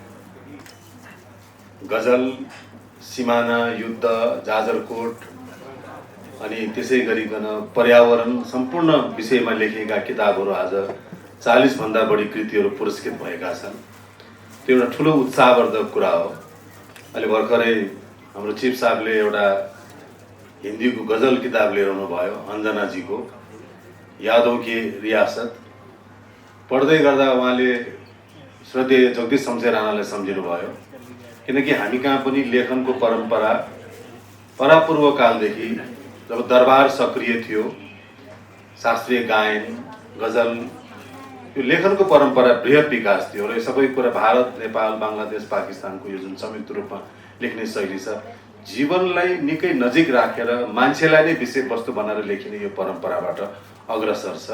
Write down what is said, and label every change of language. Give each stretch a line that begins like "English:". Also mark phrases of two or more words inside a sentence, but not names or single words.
Nepali: गजल, सिमाना, युद्ध, जाजरकोट अनि त्यसै गरिकन पर्यावरण सम्पूर्ण विषयमा लेखिएका किताबहरू आज 40 भन्दा बढी कृतिहरू पुरस्कृत भएका छन्। त्यो एउटा ठुलो उत्साहवर्धक कुरा हो। अहिले भर्खरै हाम्रो चिफ साहबले एउटा हिन्दीको गजल किताब लिएर आउनुभयो, अञ्जनाजीको यादों की रियासत। पढ्दै गर्दा उहाँले श्रद्धेय जगदीश शमशेर राणालाई सम्झिनुभयो, किनकि हामी कहाँ पनि लेखनको परम्परा परापूर्व कालदेखि जब दरबार सक्रिय थियो, शास्त्रीय गायन, गजल, यो लेखनको परम्परा बृहत विकास थियो र यो सबै कुरा भारत, नेपाल, बङ्गलादेश, पाकिस्तानको यो जुन संयुक्त रूपमा लेख्ने शैली छ, जीवनलाई निकै नजिक राखेर मान्छेलाई नै विषयवस्तु बनाएर लेखिने यो परम्पराबाट अग्रसर छ।